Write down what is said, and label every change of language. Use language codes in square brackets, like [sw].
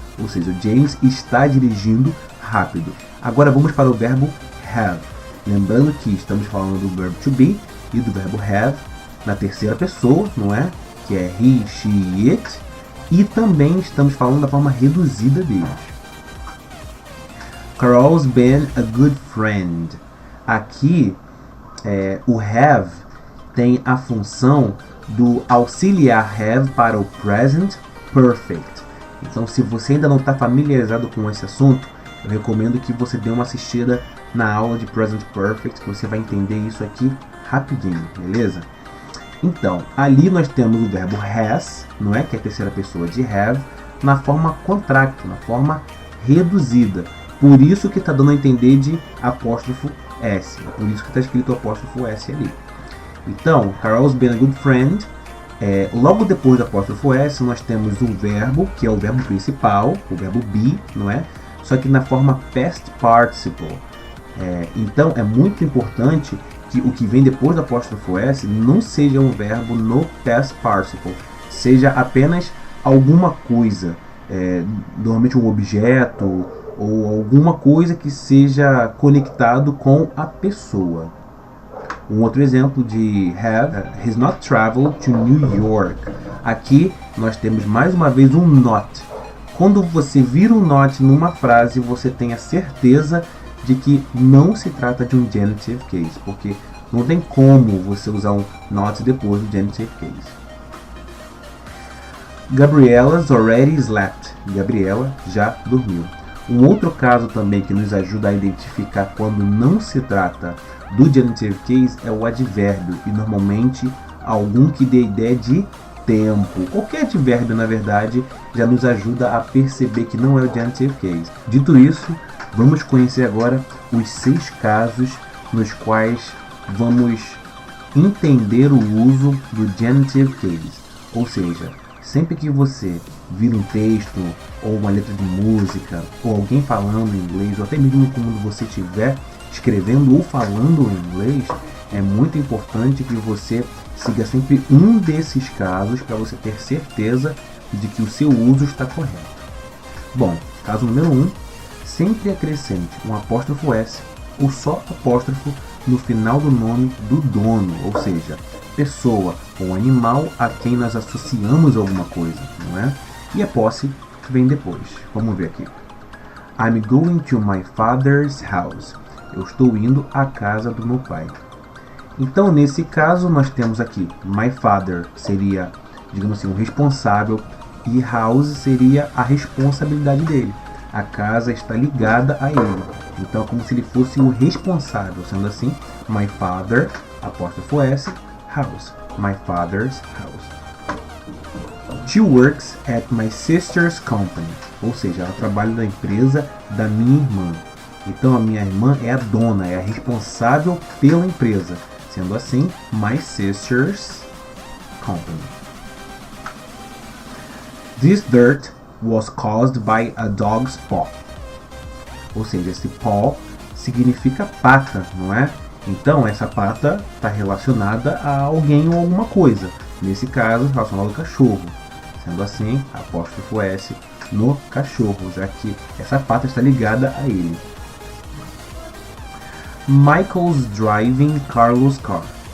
[pt] Ou seja, James está dirigindo rápido. Agora vamos para o verbo have. Lembrando que estamos falando do verbo to be e do verbo have na terceira pessoa, não é? Que é he, she, it. E também estamos falando da forma reduzida deles. [en] Carol's been a good friend. [pt] Aqui, o have tem a função do auxiliar have para o present perfect. Então, se você ainda não está familiarizado com esse assunto, eu recomendo que você dê uma assistida na aula de present perfect, que você vai entender isso aqui rapidinho, beleza? Então, ali nós temos o verbo has, não é? Que é a terceira pessoa de have, na forma contracto, na forma reduzida. Por isso que está dando a entender de apóstrofo S. É por isso que está escrito apóstrofo S ali. [en] Então, Carol's been a good friend. [pt] Logo depois do apóstrofo S, nós temos o verbo, que é o verbo principal, o verbo be, não é? Só que na forma past participle. Então, é muito importante que o que vem depois do apóstrofo S não seja um verbo no past participle, seja apenas alguma coisa, normalmente um objeto ou alguma coisa que seja conectado com a pessoa. Um outro exemplo de have, [en] he's not traveled to New York. [pt] Aqui nós temos mais uma vez um not. Quando você vira um not numa frase, você tem a certeza de que não se trata de um genitive case, porque Não tem como você usar um not depois do genitive case. [en] Gabriella's already slept. [pt] Gabriela já dormiu. Um outro caso também que nos ajuda a identificar quando não se trata do genitive case é o advérbio, e normalmente algum que dê ideia de tempo. Qualquer advérbio, na verdade, já nos ajuda a perceber que não é o genitive case. Dito isso, vamos conhecer agora os 6 casos nos quais vamos entender o uso do genitive case. Ou seja, sempre que você vir um texto, ou uma letra de música, ou alguém falando em inglês, ou até mesmo quando você estiver escrevendo ou falando em inglês, é muito importante que você siga sempre um desses casos para você ter certeza de que o seu uso está correto. Bom, caso número 1, sempre acrescente um apóstrofo S ou só apóstrofo no final do nome do dono, ou seja, pessoa ou animal a quem nós associamos alguma coisa, não é? E a posse vem depois. Vamos ver aqui. [en] I'm going to my father's house. [pt] Eu estou indo à casa do meu pai. Então, nesse caso, nós temos aqui my father seria, digamos assim, o responsável, e house seria a responsabilidade dele. A casa está ligada a ele. Então, é como se ele fosse o responsável. Sendo assim, my father, apóstrofo S, house. [en] My father's house. She works at my sister's company. [pt] Ou seja, ela trabalha na empresa da minha irmã. Então, a minha irmã é a dona, é a responsável pela empresa. Sendo assim, [en] my sister's company. This dirt was caused by a dog's paw. [pt] Ou seja, esse paw significa pata, não é? Então, essa pata está relacionada a alguém ou alguma coisa. Nesse caso, relacionado ao cachorro. Sendo assim, apóstrofo S no cachorro, já que essa pata está ligada a ele. [en] Michael's driving Carlos' car.